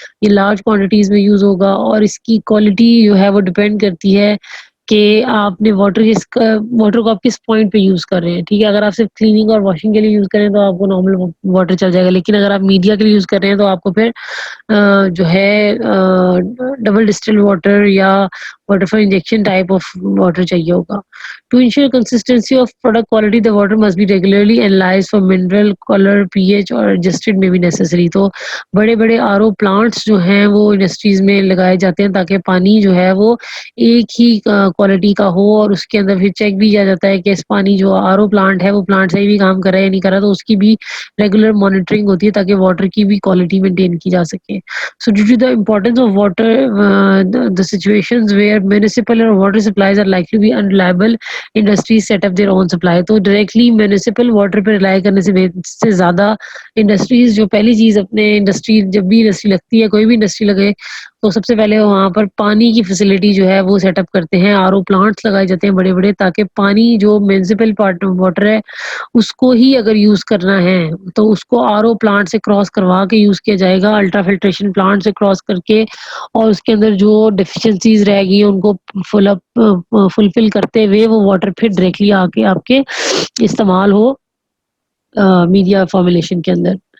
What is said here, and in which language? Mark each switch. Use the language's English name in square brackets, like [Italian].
[Urdu] یہ large quantities میں use ہوگا اور اس کی کوالٹی جو ہے وہ ڈپینڈ کرتی ہے کہ آپ نے واٹر کو آپ کس پوائنٹ پہ یوز کر رہے ہیں. ٹھیک ہے، اگر آپ صرف کلیننگ اور واشنگ کے لیے یوز کریں تو آپ کو نارمل واٹر چل جائے گا، لیکن اگر آپ میڈیا کے لیے یوز کر رہے ہیں تو آپ کو پھر جو ہے ڈبل ڈسٹل واٹر یا water for injection type of water چاہیے ہوگا. [English] to ensure consistency of product quality the water must be regularly analyzed for mineral, color, pH [Urdu] اور [English] adjusted may be necessary. [Urdu] تو بڑے بڑے RO پلانٹس جو ہیں وہ انڈسٹریز میں لگائے جاتے ہیں تاکہ پانی جو ہے وہ ایک ہی کوالٹی کا ہو، اور اس کے اندر پھر چیک بھی کیا جاتا ہے کہ اس پانی جو RO پلانٹ ہے وہ پلانٹ صحیح بھی کام کر رہا ہے یا نہیں کر رہا، تو اس کی بھی ریگولر مانیٹرنگ ہوتی ہے تاکہ واٹر کی بھی کوالٹی مینٹین کی جا سکے. [English] So due to the importance of water, the situations where municipal or water supplies are likely to be unreliable, industries set up their own supply. [Urdu] تو ڈائریکٹلی میونسپل واٹر پہ rely کرنے سے زیادہ industries جو پہلی چیز اپنے انڈسٹری، جب بھی انڈسٹری لگتی ہے، کوئی بھی انڈسٹری لگے تو سب سے پہلے وہاں پر پانی کی فیسلٹی جو ہے وہ سیٹ اپ کرتے ہیں. RO پلانٹس لگائے جاتے ہیں بڑے بڑے تاکہ پانی جو میونسپل واٹر ہے اس کو ہی اگر یوز کرنا ہے تو اس کو RO پلانٹ سے کراس کروا کے یوز کیا جائے گا، الٹرا فلٹریشن پلانٹ سے کراس کر کے، اور اس کے اندر جو ڈیفیشنسیز رہ گی ان کو فلفل کرتے ہوئے وہ واٹر پھر ڈائریکٹلی آ کے آپ کے استعمال ہو میڈیا فارمولیشن کے اندر.